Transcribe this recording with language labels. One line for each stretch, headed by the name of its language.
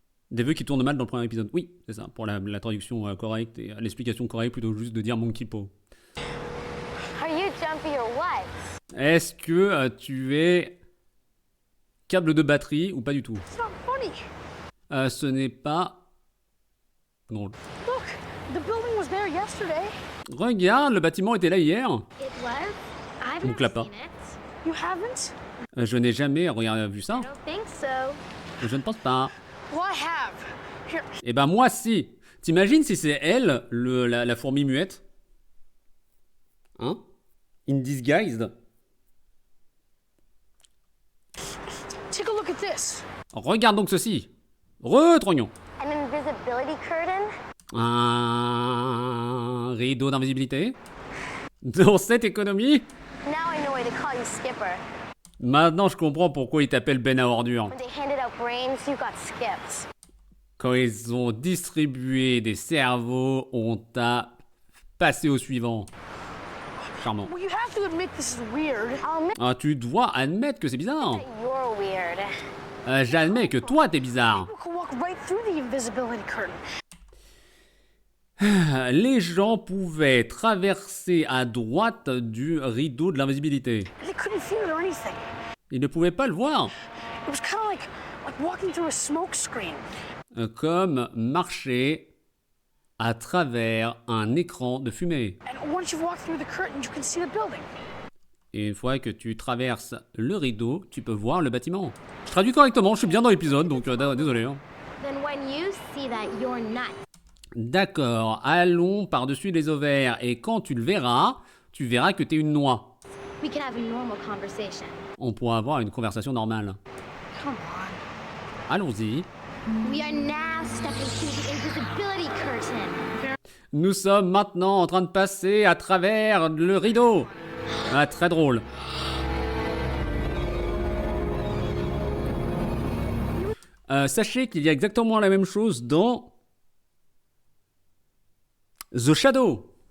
French: Des vœux qui tournent mal dans le premier épisode. Oui, c'est ça, pour la traduction correcte et l'explication correcte, plutôt juste de dire Monkey Paw.
English: Are you jumpy or what?
French: Est-ce que tu es câble de batterie ou pas du tout?
English: It's not funny.
French: Ce n'est pas drôle.
English: Look, the building was there yesterday.
French: Regarde, le bâtiment était là hier.
English: It was? I've
French: Donc
English: never
French: là-bas.
English: seen it. You haven't?
French: Je n'ai jamais vu ça.
English: I don't think so.
French: Je ne pense pas.
English: Well, I have. Here,
French: Eh ben moi si. T'imagines si c'est elle, la fourmi muette?
English: Hein? In disguised? take a look at this.
French: Regarde donc ceci. Retrognon.
English: An invisibility curtain?
French: Un rideau d'invisibilité. Dans cette économie,
English: Now I know why they call you Skipper.
French: maintenant je comprends pourquoi ils t'appellent Ben à ordures.
English: When they handed out brains, you got skipped.
French: Quand ils ont distribué des cerveaux, on t'a passé au suivant. Charmant.
English: Well, you have to admit this is weird. I'll admit
French: Ah, tu dois admettre que c'est bizarre.
English: that you're weird.
French: J'admets que toi t'es bizarre.
English: You can walk right through the invisibility curtain.
French: Les gens pouvaient traverser à droite du rideau de l'invisibilité.
English: They couldn't feel it or anything.
French: Ils ne pouvaient pas le voir.
English: It was kind of like walking through a smoke screen.
French: Comme marcher à travers un écran de fumée.
English: And once you've walked through the curtain, you can see the building.
French: Et une fois que tu traverses le rideau, tu peux voir le bâtiment. Je traduis correctement, je suis bien dans l'épisode, donc désolé. Hein.
English: Then when you see that you're nuts,
French: D'accord, allons par-dessus les ovaires. Et quand tu le verras, tu verras que t'es une noix.
English: we can have a normal conversation.
French: On pourra avoir une conversation normale.
English: Come on.
French: Allons-y.
English: We are now stepping through the invisibility curtain.
French: Nous sommes maintenant en train de passer à travers le rideau. Ah, très drôle. Sachez qu'il y a exactement la même chose dans The Shadow.